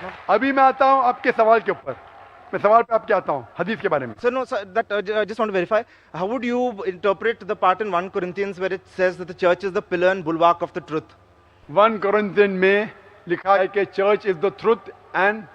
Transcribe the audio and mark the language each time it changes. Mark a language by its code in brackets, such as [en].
[hi] अभी मैं आता हूं आपके सवाल के ऊपर, मैं सवाल पे आपके आता हूं हदीस के बारे में। [en] So no, sir, that I just want to verify. How would you interpret the part in 1 Corinthians where it says that the church is the pillar and bulwark of the truth? 1 Corinthian [hi] में लिखा है कि [en] church is the truth and